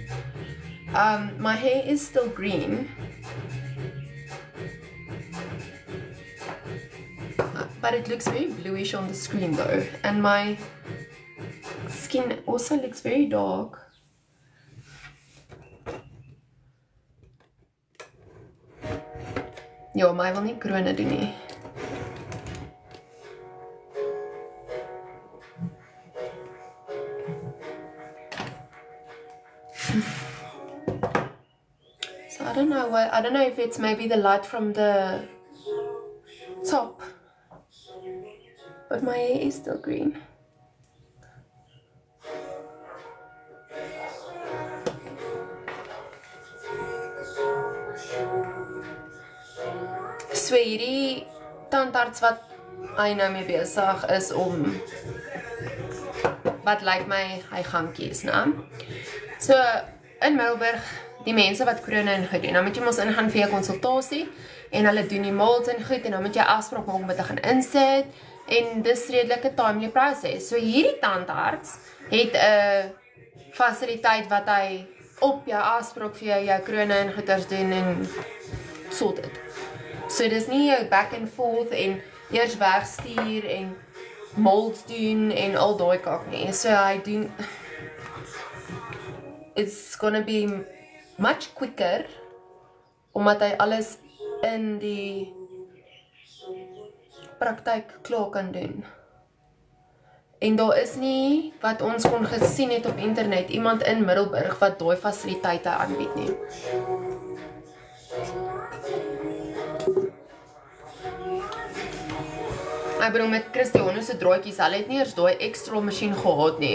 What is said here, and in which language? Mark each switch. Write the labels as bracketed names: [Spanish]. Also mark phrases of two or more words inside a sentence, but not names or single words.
[English] My hair is still green. But it looks very bluish on the screen though. And my skin also looks very dark. [Afrikaans] Ja, my wil nie krone doen nie. [English] So I don't know if it's maybe the light from the top. But my hair is still green. [Afrikaans] So hierdie tandarts wat hy nou mee besig is om, wat lyk my hy gaan kies, né? So in Middelburg, die mense wat krone en goed doen, dan moet jy mos ingaan vir 'n konsultasie en hulle doen die molds en goed en dan moet jy afspraak maak om dit te gaan insit en dis redelike timely proses. So hierdie tandarts het 'n fasiliteit wat hy op jou afspraak vir jou krone en goeders doen en sort dit. So dis nie jou [English] back and forth [Afrikaans] en eers wegstuur en molds doen en al daai kak nie. So hy doen, [English] it's gonna be much quicker [Afrikaans] omdat hy alles in die praktyk klaar kan doen. En daar is nie, wat ons kon gesien het op internet, iemand in Middelburg wat daai fasiliteite aanbied nie. Ek bedoel met Christiane se draadjies, hulle het nie eers daai ekstra masjien gehad nie.